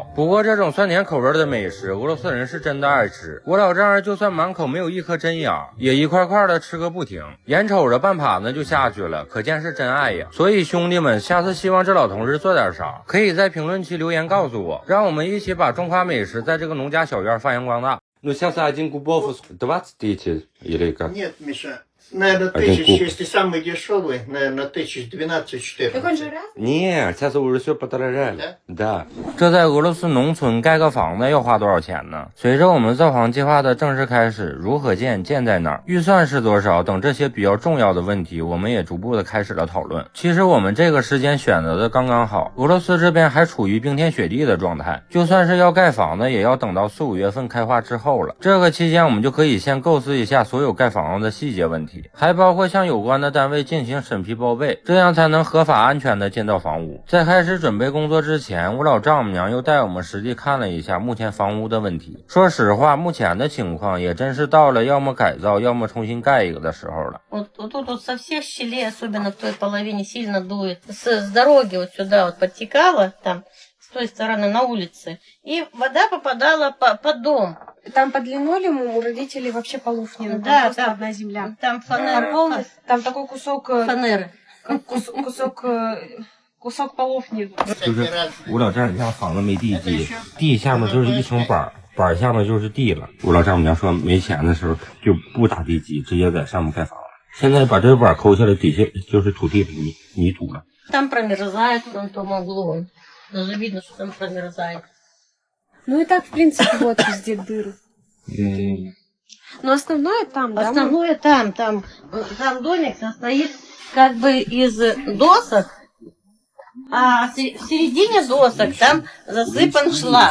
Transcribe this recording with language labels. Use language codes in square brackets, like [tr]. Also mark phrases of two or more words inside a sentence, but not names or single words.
[zh] 不过这种酸甜口味的美食，俄罗斯人是真的爱吃。我老丈人就算满口没有一颗真牙，也一块块的吃个不停，眼瞅着半盘子就下去了，可见是真爱呀。所以兄弟们，下次希望这老同志做点啥，可以在评论区留言告诉我，让我们一起把中华美食在这个农家小院发扬光大。 [ru] Ну сейчас один кубов 20 тысяч или как? Нет, Миша. Наверное, 1000, если самый дешевый, наверное, 1012-14. Так он же раз? Нет, сейчас уже все подорожали. Да. [zh] 这在俄罗斯农村盖个房子要花多少钱呢？随着我们造房计划的正式开始，如何建，建在哪儿，预算是多少等这些比较重要的问题，我们也逐步的开始了讨论。其实我们这个时间选择的刚刚好，俄罗斯这边还处于冰天雪地的状态，就算是要盖房子，也要等到4、5月份开化之后了。这个期间我们就可以先构思一下所有盖房子的细节问题。还包括向有关的单位进行审批报备，这样才能合法安全的建造房屋。在开始准备工作之前，我老丈母娘又带我们实地看了一下目前房屋的问题。说实话，目前的情况也真是到了要么改造，要么重新盖一个的时候了。 [ru] Вот тут вот со всех щелей, особенно в той половине, сильно дует. С дороги вот сюда вот подтекала, там, с той стороны на улице, и вода попадала под дом. Там под линолеумом у родителей вообще полов нет. Да, просто там одна земля. Там фанера. Там такой кусок фанеры. Кусок полов нет. [zh] 就是我老丈人家房子没地基，地下面就是一层板，板下面就是地了。我老丈母娘说没钱的时候就不打地基，直接在上面盖房子。现在把这板抠下来，底下就是土地泥土了。 [ru] Там промерзает в том углу. Даже видно, что там промерзает. Ну и так, в принципе, вот везде дыры. Но основное там, да? Основное там домик состоит как бы из досок, а в середине досок там засыпан шлак.